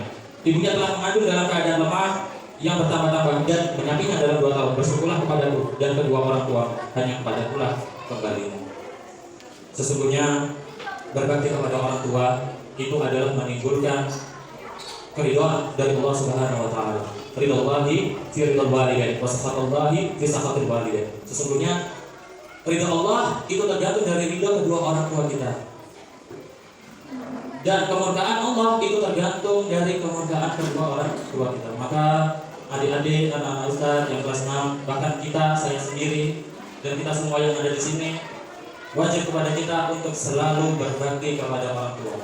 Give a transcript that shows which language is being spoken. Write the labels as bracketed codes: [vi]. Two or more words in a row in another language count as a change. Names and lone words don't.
[id] Ibunya telah mengandung dalam keadaan lemah yang bertambah-tambah dan menyapinya dalam 2 tahun. Bersyukurlah kepadaku dan kedua orang tua, hanya kepadakulah kembalimu. Sesungguhnya berbakti kepada orang tua itu adalah menimbulkan keridhaan dari Allah [ar] سبحانه وتعالى. رضا الله في رضا الوالدين وسخط الله في سخط الوالدين. [id] Sesungguhnya ridha Allah itu tergantung dari ridha kedua orang tua kita. Dan kemurkaan Allah itu tergantung dari kemurkaan kedua orang tua kita. Maka adik-adik, anak-anak ustaz yang kelas 6, bahkan kita, saya sendiri, dan kita semua yang ada di sini, wajib kepada kita untuk selalu berbakti kepada orang tua.